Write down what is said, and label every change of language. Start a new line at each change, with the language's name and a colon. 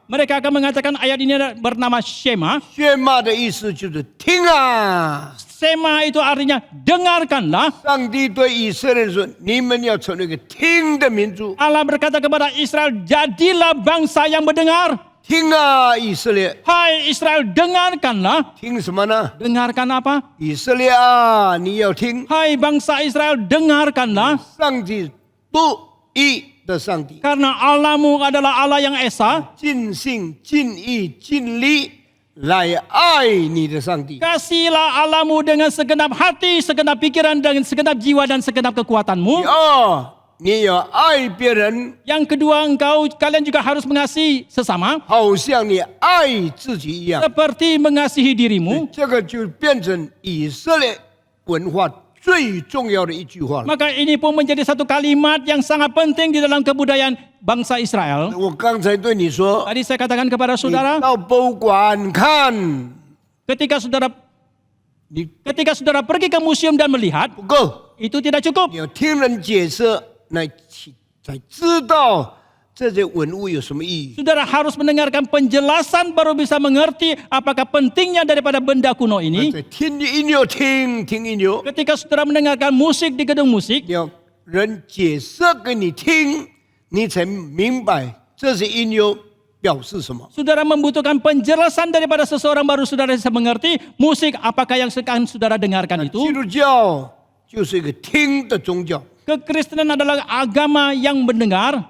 Indonesian: Mereka akan mengatakan ayat ini bernama Shema.
Chinese: 宣嘛的意思就是听啊！
Indonesian: Shema itu artinya dengarkanlah.
Chinese: 上帝对以色列人说：“你们要成为一个听的民族，
Indonesian: Allah berkata kepada Israel, jadilah bangsa yang mendengar.
Chinese: 听啊，以色列，
Indonesian: Hai Israel, dengarkanlah.
Chinese: 听什么呢？
Indonesian: Dengarkan apa?
Chinese: 以色列啊，你要听，
Indonesian: Hai bangsa Israel, dengarkanlah.
Chinese: 上帝独一的上帝，
Indonesian: Karena Allahmu adalah Allah yang esa.
Chinese: 尽心、尽意、尽力来爱你的上帝。
Indonesian: Kasihilah Allahmu dengan segenap hati, segenap pikiran, dan segenap jiwa dan segenap
Chinese: 第
Indonesian: kekuatanmu.
Chinese: 二，你也要爱别人，
Indonesian: Yang kedua, kalian juga harus mengasihi sesama
Chinese: 好像你爱自己一样。
Indonesian: seperti mengasihi dirimu.
Chinese: 这个就变成以色列文化最重要的一句话了。
Indonesian: Maka ini pun menjadi satu kalimat yang sangat penting di dalam kebudayaan bangsa Israel.
Chinese: 我刚才对你说，
Indonesian: Tadi saya katakan kepada
Chinese: 你
Indonesian: saudara,
Chinese: 到博物馆看，
Indonesian: ketika saudara
Chinese: 你
Indonesian: pergi ke museum dan melihat,
Chinese: 不够，
Indonesian: itu tidak cukup.
Chinese: 你要听人解释，才知道这些文物有什么意义。
Indonesian: Saudara harus mendengarkan penjelasan baru bisa mengerti apakah pentingnya daripada benda kuno ini.
Chinese: 在听音乐，听音乐，
Indonesian: Ketika saudara mendengarkan musik di gedung musik,
Chinese: 要人解释给你听，你才明白这些音乐表示什么。
Indonesian: saudara membutuhkan penjelasan daripada seseorang baru saudara bisa mengerti musik apakah yang akan saudara dengarkan
Chinese: 基
Indonesian: itu.
Chinese: 督教就是一个听的宗教。
Indonesian: Kekristenan adalah agama yang mendengar.